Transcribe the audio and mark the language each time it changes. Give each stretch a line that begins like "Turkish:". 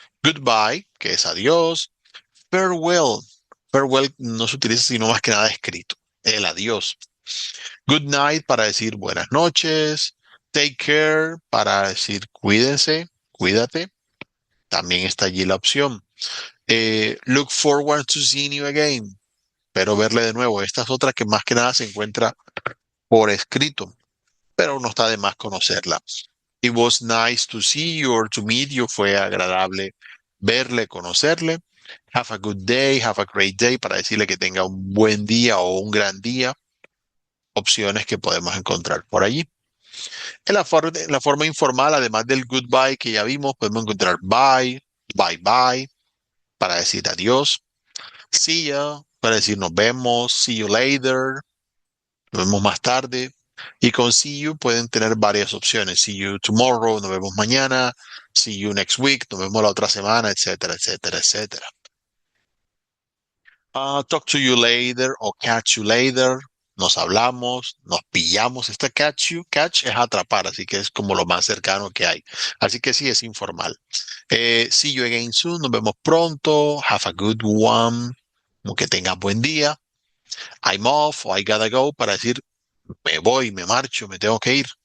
Spanish: Goodbye, que es adiós. Farewell. Farewell no se utiliza sino más que nada escrito. El adiós.
English: Good night
Spanish: para decir buenas noches.
English: Take care
Spanish: para decir cuídense, cuídate. También está allí la opción.
English: Look forward to seeing you again.
Spanish: Pero verle de nuevo. Esta es otra que más que nada se encuentra por escrito, pero no está de más conocerla.
English: It was nice to see you or to meet you.
Spanish: Fue agradable verle, conocerle.
English: Have a good day, have a great day
Spanish: para decirle que tenga un buen día o un gran día. Opciones que podemos encontrar por allí. En la forma informal, además del goodbye que ya vimos, podemos encontrar
English: bye, bye bye,
Spanish: para decir adiós.
English: See ya,
Spanish: para decir nos vemos.
English: See you later,
Spanish: nos vemos más tarde. Y con
English: see you
Spanish: pueden tener varias opciones.
English: See you tomorrow,
Spanish: nos vemos mañana.
English: See you next week,
Spanish: nos vemos la otra semana, etcétera, etcétera, etcétera.
English: Talk to you later o catch you later.
Spanish: Nos hablamos, nos pillamos. Este
English: catch you,
Spanish: catch es atrapar, así que es como lo más cercano que hay. Así que sí, es informal.
English: See you again soon,
Spanish: nos vemos pronto.
English: Have a good one,
Spanish: como que tengas buen día.
English: I'm off
Spanish: o
English: I gotta go
Spanish: para decir me voy, me marcho, me tengo que ir.